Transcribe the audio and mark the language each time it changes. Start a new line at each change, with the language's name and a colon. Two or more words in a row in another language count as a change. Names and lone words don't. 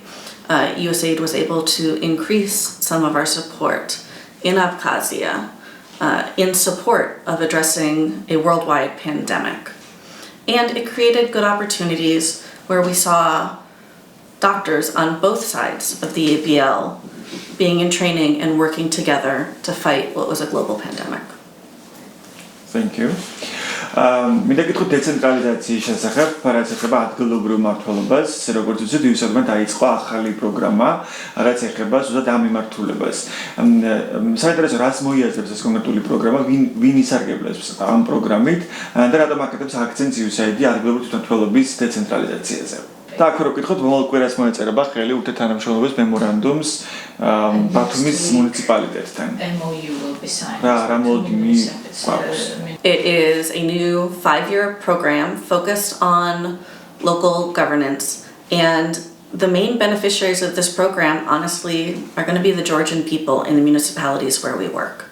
English: USAID was able to increase some of our support in Abkhazia in support of addressing a worldwide pandemic. And it created good opportunities where we saw doctors on both sides of the ABL being in training and working together to fight what was a global pandemic. Thank you.
Georgian: მინდა გითხოთ დეცენტრალიზაციის შესახებ, რაც ეხება ადგილობრივ მმართველობას, როგორც ვთქვით, USAID-მა დაიწყო ახალი პროგრამა, რაც ეხება ზუსტად ამ მიმართულებას. საინტერესო რას მოიაზრებს ეს კონკრეტული პროგრამა, ვინ ისარგებლებს ამ პროგრამით და რატომ აკეთებს აქცენტს USAID-ი ადგილობრივი თვითმმართველობის დეცენტრალიზაციაზე. და აქ რო ვკითხოთ, მომავალ კვირას მოეწერება ხელი ურთიერთთანამშრომლობის მემორანდუმს ბათუმის მუნიციპალიტეტთან.
English: MOU will be signed. It is a new 5-year program focused on local governance, and the main beneficiaries of this program, honestly, are going to be the Georgian people in the municipalities where we work.